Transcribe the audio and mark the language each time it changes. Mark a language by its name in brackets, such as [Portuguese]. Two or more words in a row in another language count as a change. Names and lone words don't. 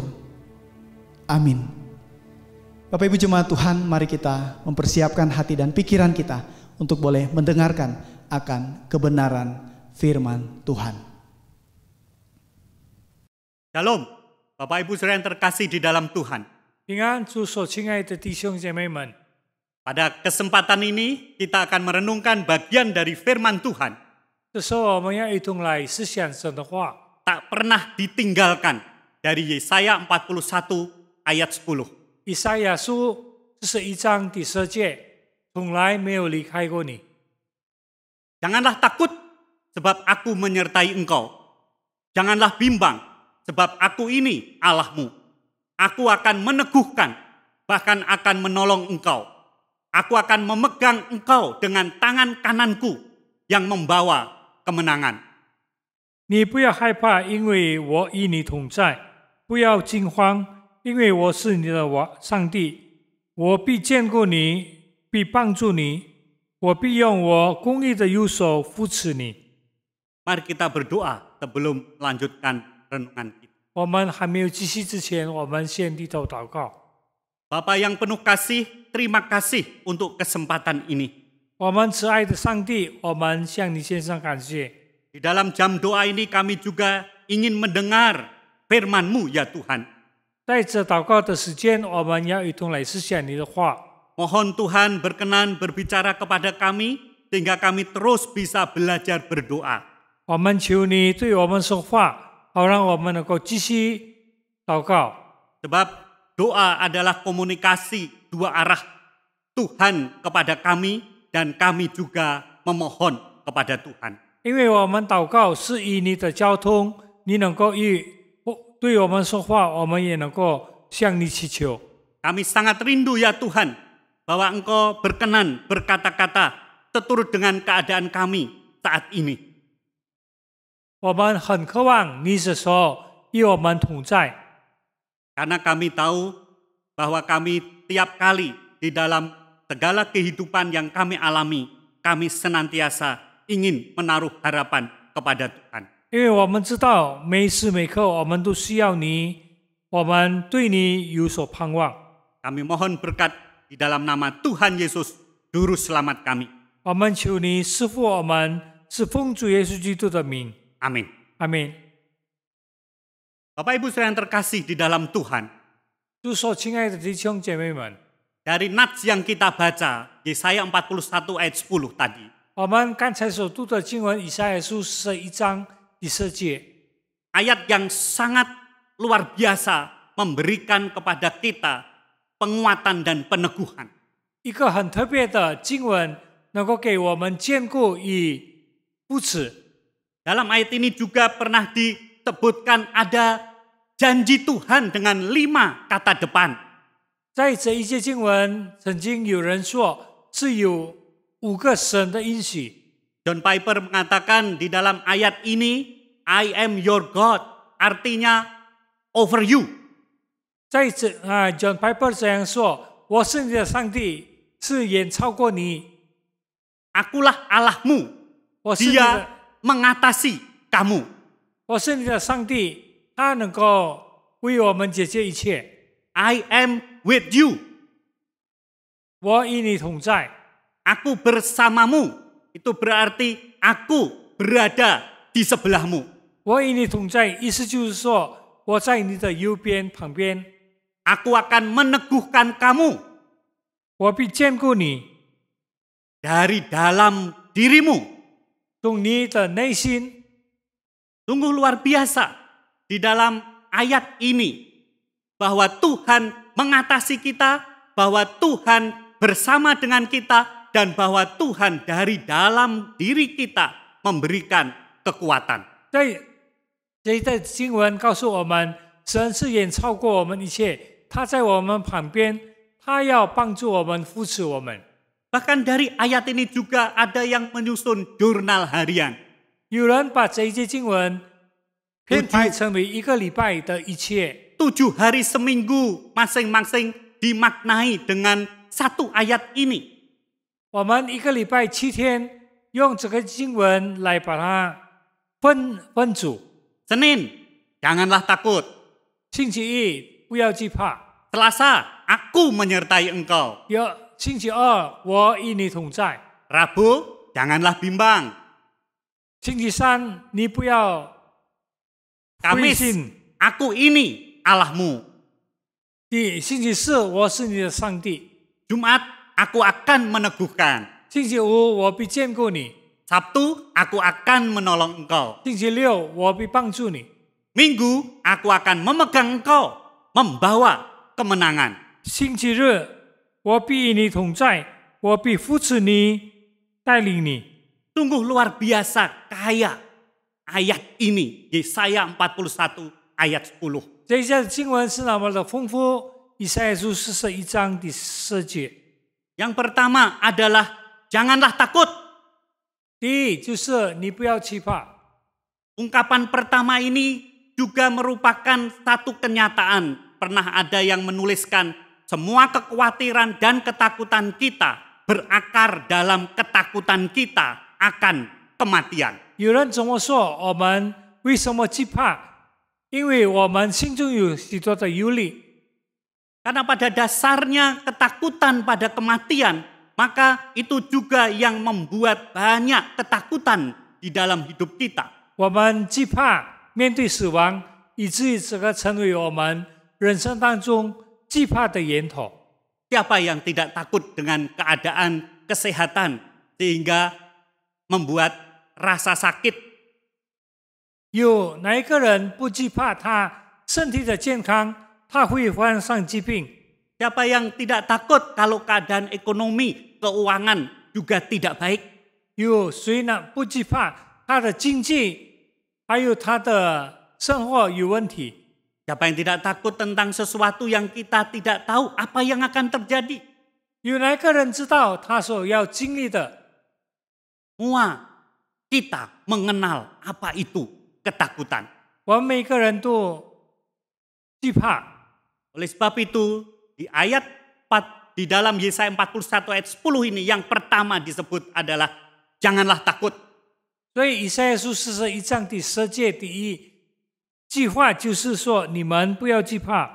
[Indonesian] Amin. Bapak Ibu jemaat Tuhan, mari kita mempersiapkan hati dan pikiran kita untuk boleh mendengarkan akan kebenaran firman Tuhan. Shalom, Bapak Ibu Saudara yang terkasih di dalam Tuhan. [Chinese] 平安，主所亲爱的弟兄姐妹们， [Indonesian] Pada kesempatan ini kita akan merenungkan bagian dari firman Tuhan. [Chinese] 这时候我们要一同来思想神的话， [Indonesian] Tak pernah ditinggalkan dari Yesaya 41 ayat 10. [Chinese] 以赛亚书41章第10节，从来没有离开过你。 [Indonesian] Janganlah takut sebab aku menyertai engkau. Janganlah bimbang sebab aku ini Allahmu. Aku akan meneguhkan, bahkan akan menolong engkau. Aku akan memegang engkau dengan tangan kananku yang membawa kemenangan. [Chinese] 你不要害怕，因为我与你同在；不要惊慌，因为我是你的上帝。我必眷顾你，必帮助你，我必用我公义的右手扶持你。 [Indonesian] Mari kita berdoa sebelum melanjutkan renungan kita. [Chinese] 我们还没有继续之前，我们先低头祷告。 [Indonesian] Bapa yang penuh kasih, terima kasih untuk kesempatan ini. [Chinese] 我们慈爱的上帝，我们向你献上感谢。 [Indonesian] Di dalam jam doa ini kami juga ingin mendengar firman-Mu ya Tuhan. [Chinese] 在这祷告的时间，我们要一同来思想你的话。 [Indonesian] Mohon Tuhan berkenan berbicara kepada kami, sehingga kami terus bisa belajar berdoa. [Chinese] 我们求你对我们说话，好让我们能够继续祷告。 [Indonesian] Sebab doa adalah komunikasi dua arah Tuhan kepada kami dan kami juga memohon kepada Tuhan. [Chinese] 因为我们祷告是以你的交通，你能够对我们说话，我们也能够向你祈求。 [Indonesian] Kami sangat rindu ya Tuhan, bahwa Engkau berkenan berkata-kata seturut dengan keadaan kami saat ini. [Chinese] 我们很渴望你这时候与我们同在， [Indonesian] Karena kami tahu bahwa kami tiap kali di dalam segala kehidupan yang kami alami, kami senantiasa ingin menaruh harapan kepada Tuhan. [Chinese] 因为我们知道每时每刻我们都需要你，我们对你有所盼望。 [Indonesian] Kami mohon berkat di dalam nama Tuhan Yesus, Juru Selamat kami. [Chinese] 我们求你赐福我们，是奉主耶稣基督的名， [Indonesian] Amin. [Chinese] 阿门。 [Indonesian] Bapak Ibu Saudara yang terkasih di dalam Tuhan, [Chinese] 主所亲爱的弟兄姐妹们， [Indonesian] dari nats yang kita baca, Yesaya 41 ayat 10 tadi, [Chinese] 我们刚才所读的经文以赛亚书41章第10节， [Indonesian] ayat yang sangat luar biasa memberikan kepada kita penguatan dan peneguhan. [Chinese] 一个很特别的经文，能够给我们坚固与扶持。 [Indonesian] Dalam ayat ini juga pernah disebutkan ada janji Tuhan dengan 5 kata depan. [Chinese] 在这一节经文，曾经有人说是有5个神的应许。 [Indonesian] John Piper mengatakan di dalam ayat ini, [English] I am your God, artinya over you. [Chinese] 在这John Piper 这样说：“我是你的上帝，是远超过你。 [Indonesian] Akulah Allahmu, [Chinese] 我是你 [Indonesian] Dia [Chinese] 的， [Indonesian] mengatasi kamu. [Chinese] 我是你的上帝，他能够为我们解决一切。 [English] I am with you. [Chinese] 我与你同在， [Indonesian] Aku bersamamu. Itu berarti aku berada di sebelahmu. [Chinese] 我与你同在，意思就是说，我在你的右边旁边， [Indonesian] Aku akan meneguhkan kamu [Chinese] 我必坚固你， [Indonesian] dari dalam dirimu. [Chinese] 从你的内心。 [Indonesian] Sungguh luar biasa di dalam ayat ini bahwa Tuhan mengatasi kita, bahwa Tuhan bersama dengan kita, dan bahwa Tuhan dari dalam diri kita memberikan kekuatan. [Chinese] 在这一段经文告诉我们，神是远超过我们一切，他在我们旁边，他要帮助我们、扶持我们。 [Indonesian] Bahkan dari ayat ini juga ada yang menyusun jurnal harian. [Chinese] 有人把这一节经文编排成为一个礼拜的一切， [Indonesian] 7 hari seminggu masing-masing dimaknai dengan 1 ayat ini. [Chinese] 我们一个礼拜7天，用这个经文来把它分组。 [Indonesian] Senin, janganlah takut. [Chinese] 星期一不要惧怕， [Indonesian] Selasa, aku menyertai engkau. [Chinese] 星期二我与你同在， [Indonesian] Rabu, janganlah bimbang. [Chinese] 星期三你不要灰 [Indonesian] Kamis, [Chinese] 心， [Indonesian] aku ini Allahmu. [Chinese] 星期四我是你的上帝， [Indonesian] Jumat, aku akan meneguhkan. [Chinese] 星期五我必坚固你， [Indonesian] Sabtu, aku akan menolong engkau. [Chinese] 星期六我必帮助你， [Indonesian] Minggu, aku akan memegang engkau, membawa kemenangan. [Chinese] 星期日我必与你同在，我必扶持你，带领你。 [Indonesian] Sungguh luar biasa kaya ayat ini, Yesaya 41 ayat 10. [Chinese] 这一节经文是那么的丰富，以赛亚书41章第10节。 [Indonesian] Yang pertama adalah janganlah takut. [Chinese] 第一就是你不要惧怕。 [Indonesian] Ungkapan pertama ini juga merupakan satu kenyataan. Pernah ada yang menuliskan semua kekhawatiran dan ketakutan kita berakar dalam ketakutan kita akan kematian. [Chinese] 有人怎么说？我们为什么惧怕？因为我们心中有许多的忧虑。 [Indonesian] Karena pada dasarnya ketakutan pada kematian, maka itu juga yang membuat banyak ketakutan di dalam hidup kita. [Chinese] 我们惧怕面对死亡，以至于这个成为我们人生当中惧怕的源头。 [Indonesian] Siapa yang tidak takut dengan keadaan kesehatan sehingga membuat rasa sakit? [Chinese] 有哪一个人不惧怕他身体的健康，他会患上疾病？ [Indonesian] Siapa yang tidak takut kalau keadaan ekonomi, keuangan juga tidak baik? [Chinese] 有谁呢不惧怕他的经济，还有他的生活有问题？ [Indonesian] Siapa yang tidak takut tentang sesuatu yang kita tidak tahu apa yang akan terjadi? [Chinese] 有哪一个人知道他所要经历的？ [Indonesian] Semua kita mengenal apa itu ketakutan. [Chinese] 我们每个人都惧怕。 [Indonesian] Oleh sebab itu, di ayat 4, di dalam Yesaya 41 ayat 10 ini yang pertama disebut adalah janganlah takut. [Chinese] 所以以赛亚书41章第10节第一句话就是说：你们不要惧怕。